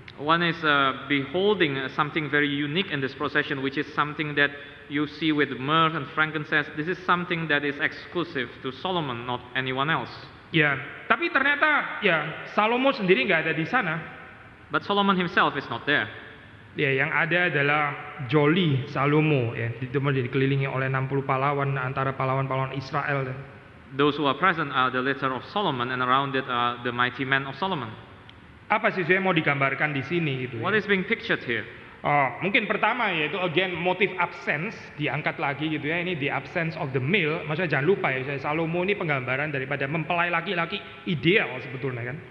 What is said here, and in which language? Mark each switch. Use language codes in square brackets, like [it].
[en] One is beholding something very unique in this procession, which is something that you see with myrrh and frankincense. This is something that is exclusive to Solomon, not anyone else. [id] Ya, tapi ternyata ya Salomo sendiri nggak ada di sana. [en] But Solomon himself is not there. [id] Ya, yang ada adalah Joli Salomo ya, dikelilingi oleh 60 pahlawan antara pahlawan-pahlawan Israel. [en] Those who are present are the litter of Solomon, and around it are the mighty men of Solomon. [id] Apa sih saya mau digambarkan di sini gitu [en] What ya? is being pictured here? [id] Mungkin pertama yaitu [en] again [id] motif absence diangkat lagi gitu ya, ini [en] the absence of the male. [id] Maksudnya jangan lupa ya, Salomo ini penggambaran daripada mempelai laki-laki ideal sebetulnya kan.